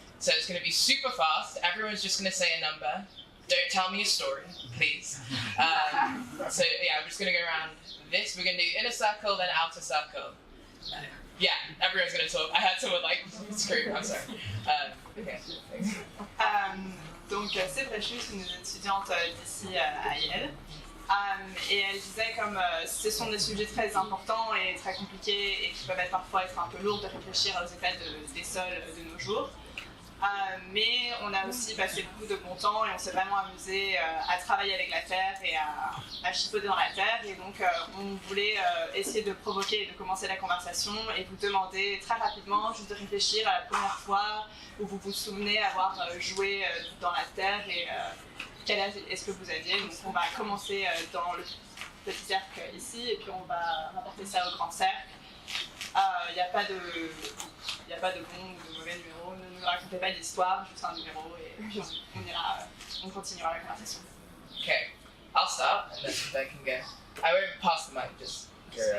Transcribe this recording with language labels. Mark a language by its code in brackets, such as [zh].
[en] So it's going to be super fast. Everyone's just going to say a number. Don't tell me a story, please. So yeah, we're just going to go around this. We're going to do inner circle, then outer circle. Yeah, everyone's going to talk. I heard someone like scream. I'm sorry. Okay, thanks. [fr] Donc c'est Precious, une étudiante d'ici à Yale. Et elle disait comme ce sont des sujets très importants et très compliqués et qui peuvent parfois être un peu lourds de réfléchir aux états des sols de nos jours. Mais on a aussi passé beaucoup de bon temps et on s'est vraiment amusé à travailler avec la terre et à chipoter dans la terre. Et donc on voulait essayer de provoquer et de commencer la conversation et vous demander très rapidement juste de réfléchir à la première fois où vous vous souvenez avoir joué dans la terre et quel âge est-ce que vous aviez. Donc on va commencer dans le petit cercle ici et puis on va rapporter ça au grand cercle. Il n'y a pas de bon ou de mauvais numéro, ne nous racontez pas d'histoire, juste un numéro et puis on continuera la conversation. [en] Okay, I'll start and then they can go. I won't pass the mic, just go.